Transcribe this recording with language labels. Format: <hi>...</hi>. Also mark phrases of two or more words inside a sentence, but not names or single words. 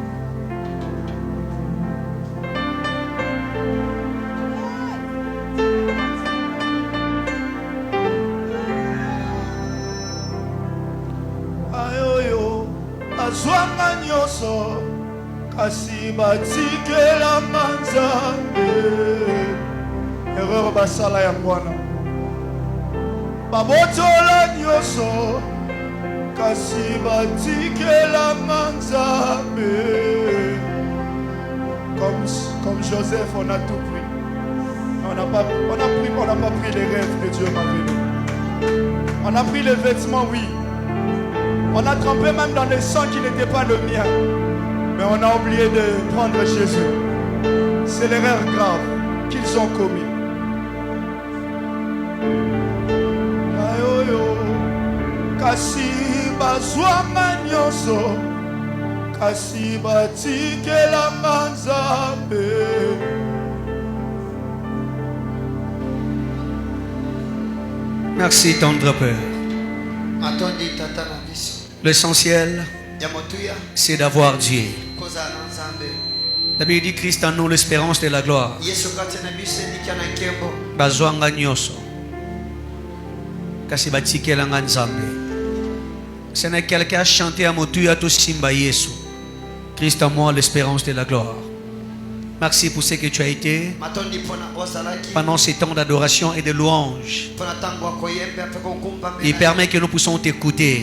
<ln>Ayoyo, azwanga nyoso kasi batikelanga Nzambe. Erreur basala ya mwana. Babotola nyoso kasi batikelanga Nzambe.</ln> <fr>Comme Joseph, on a tout pris. On n'a pas pris les rêves que Dieu m'a donnés. On a pris les vêtements, oui. On a trempé même dans le sang qui n'était pas le mien. Mais on a oublié de prendre Jésus. C'est l'erreur grave qu'ils ont commis.</fr> <ln>Kasi bazwanga nyoso kasi batikelanga Nzambe.</ln> <fr>Merci tendre Père. L'essentiel, c'est d'avoir Dieu. La Bible dit Christ en nous l'espérance de la gloire.</fr> <ln>Bazwanga nyoso kasi batikelanga Nzambe.</ln> <fr>Ce n'est quelqu'un à chanter à</fr> <ln>Motuya to Simba Yesu.</ln> <fr>Christ en moi, l'espérance de la gloire. Merci pour ce que tu as été pendant ces temps d'adoration et de louange. Il permet que nous puissions t'écouter.</fr>